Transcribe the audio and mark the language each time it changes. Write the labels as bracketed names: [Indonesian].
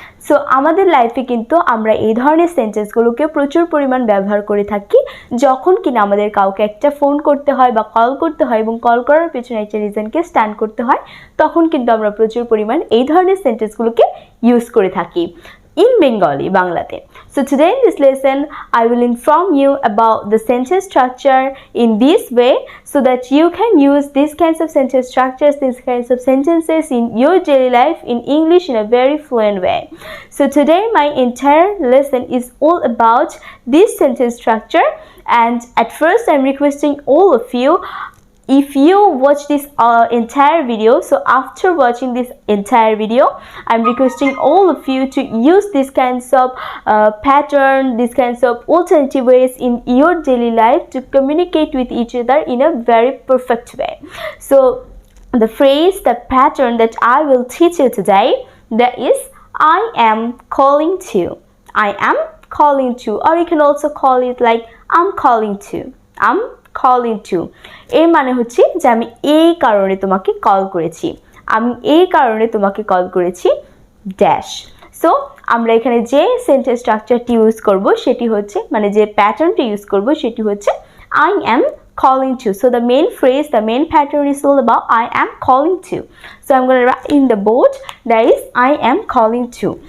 [Bangla] So আমাদের লাইফে কিন্তু আমরা এই ধরনের সেন্টেন্সগুলোকে প্রচুর পরিমাণ ব্যবহার করে থাকি যখন কিনা আমাদের কাউকে একটা ফোন করতে হয় বা কল করতে হয় এবং কল করার পেছনে একটা রিজনকে স্ট্যান্ড করতে হয়, তখন কিন্তু আমরা প্রচুর পরিমাণ এই ধরনের সেন্টেন্সগুলোকে ইউজ করে থাকি [English] in Bengali, [Bangla] Banglate. [English] So today in this lesson, I will inform you about the sentence structure in this way so that you can use these kinds of sentence structures, these kinds of sentences in your daily life in English in a very fluent way. So today my entire lesson is all about this sentence structure, and at first I'm requesting all of you, if you watch this entire video, so after watching this entire video, I'm requesting all of you to use these kinds of pattern, these kinds of alternative ways in your daily life to communicate with each other in a very perfect way. So the phrase, the pattern that I will teach you today, that is I am calling to. I am calling to, or you can also call it like I'm calling to. I'm calling to [Bangla] এর মানে হচ্ছে যে আমি এই কারণে তোমাকে call করেছি, আমি এই কারণে তোমাকে কল করেছি ড্যাশ। সো আমরা এখানে যে সেন্টেন্স স্ট্রাকচারটি ইউজ করব সেটি হচ্ছে, মানে যে প্যাটার্নটি ইউজ করব সেটি হচ্ছে [English] I am calling to. So the main phrase, the main pattern is all about I am calling to. So I'm going to write in the board, that is I am calling to.